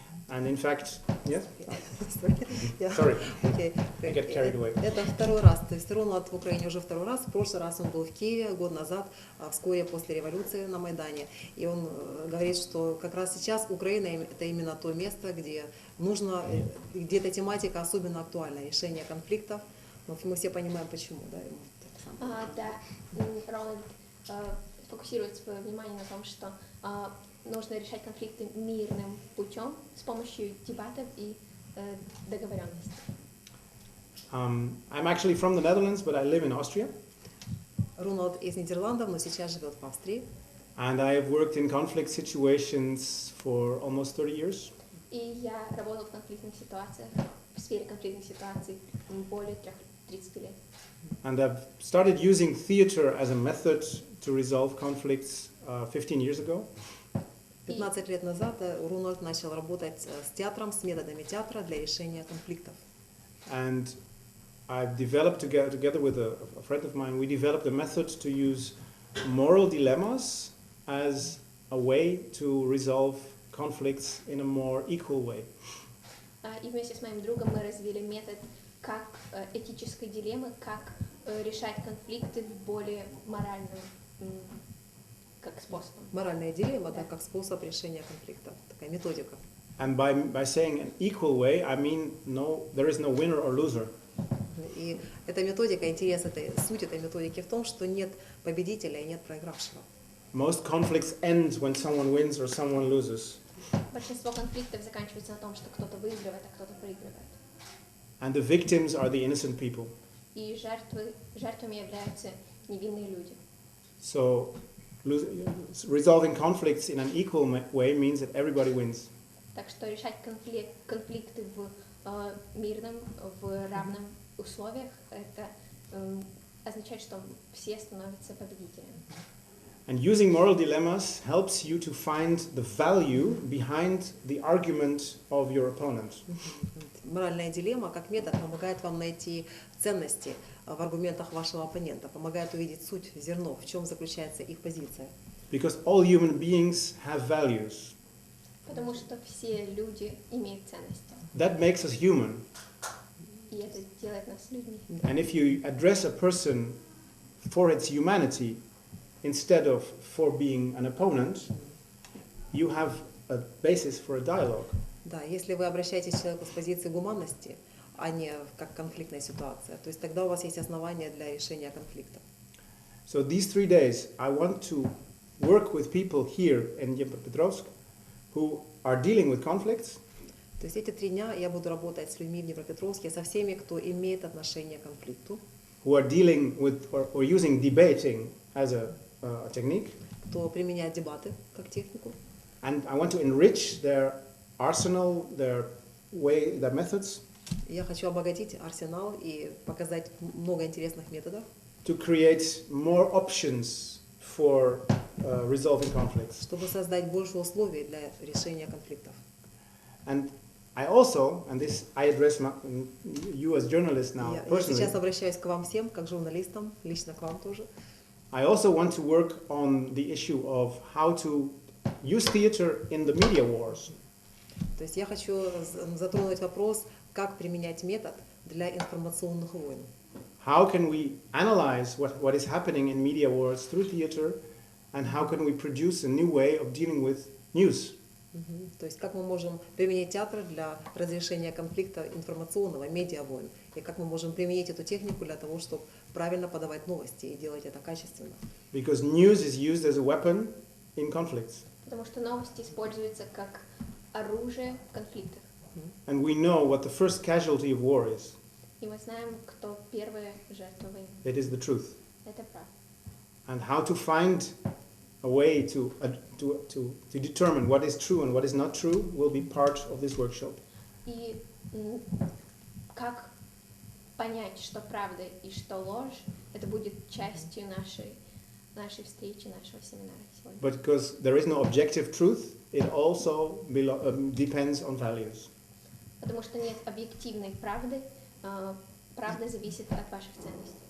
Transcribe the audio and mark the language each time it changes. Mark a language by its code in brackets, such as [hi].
[en] And in fact, yes? Sorry, I get carried away. [ru] Это второй раз, то есть Рональд в Украине уже второй раз. В прошлый раз он был в Киеве год назад, вскоре после революции на Майдане. И он говорит, что как раз сейчас Украина это именно то место, где нужно, где эта тематика особенно актуальна, решение конфликтов. Но мы все понимаем, почему, да? Да, Рональд фокусирует свое внимание на том, что нужно решать конфликты мирным путем с помощью дебатов и договоренностей. [en] I'm actually from the Netherlands, but I live in Austria. [ru] Рональд из Нидерландов, но сейчас живет в Австрии. [en] And I have worked in conflict situations for almost 30 years. [ru] И я работал в конфликтных ситуациях, в сфере конфликтных ситуаций более 30 лет. [en] And I've started using theater as a method to resolve conflicts 15 years ago. [ru] 15 лет назад Рональд начал работать с театром, с методами театра для решения конфликтов. [en] And I've developed together with a friend of mine, we developed a method to use moral dilemmas as a way to resolve conflicts in a more equal way. [ru] И вместе с моим другом мы развили метод как этической дилеммы, как решать конфликты более моральным как способом. Моральная дилемма, да, как способ решения конфликта, такая методика. [en] And by saying an equal way, I mean there is no winner or loser. [ru] И эта методика, суть этой методики в том, что нет победителя и нет проигравшего. [en] Most conflicts end when someone wins or someone loses. [ru] Большинство конфликтов заканчивается на том, что кто-то выигрывает, а кто-то проигрывает. [en] And the victims are the innocent people. [ru] И жертвами являются невинные люди. [en] So resolving conflicts in an equal way means that everybody wins. [ru] Так что решать конфликты в мирном, в равном условиях, это означает, что все становятся победителями. [en] And using moral dilemmas helps you to find the value behind the argument of your opponent. [ru] Моральная дилемма как метод помогает вам найти ценности в аргументах вашего оппонента, помогает увидеть суть, зерно, в чем заключается их позиция. [en] Because all human beings have values. [ru] Потому что все люди имеют ценности. [en] That makes us human. [ru] И это делает нас людьми. [en] And if you address a person for its humanity instead of for being an opponent, you have a basis for a dialogue. [ru] Да, если вы обращаетесь к человеку с позиции гуманности, а не как конфликтная ситуация, то есть тогда у вас есть основания для решения конфликта. [en] So these 3 days, I want to work with people here in Dnepropetrovsk who are dealing with conflicts. [ru] То есть эти 3 дня я буду работать с людьми в Днепропетровске, со всеми, кто имеет отношение к конфликту. [en] Who are dealing with or using debating as a technique. [ru] Кто применяет дебаты как технику. [en] And I want to enrich their arsenal, their methods. [ru] Я хочу обогатить арсенал и показать много интересных методов. [en] To create more options for resolving conflicts. [ru] Чтобы создать больше условий для решения конфликтов. [en] And I also, and this I address you as journalists now [ru] Я сейчас обращаюсь к вам всем, как журналистам, лично к вам тоже. [en] I also want to work on the issue of how to use theater in the media wars. [ru] То есть я хочу затронуть вопрос, как применять метод для информационных войн. [en] How can we analyze what is happening in media wars through theater, and how can we produce a new way of dealing with news? [ru] То есть как мы можем применить театр для разрешения конфликта информационного, медиавойн, и как мы можем применить эту технику для того, чтобы правильно подавать новости и делать это качественно. [en] Because news is used as a weapon in conflicts. [ru] Потому что новости используются как оружие в конфликтах. [en] And we know what the first casualty of war is. [ru] И мы знаем, кто первая жертва войны. [en] It is the truth. [ru] Это правда. [en] And how to find a way to determine what is true and what is not true will be part of this workshop. [ru] И как понять, что правда и что ложь, это будет частью нашей встречи, нашего семинара сегодня. [en] But because there is no objective truth, it also depends on values. [ru] Потому что нет объективной правды, правда зависит от ваших ценностей.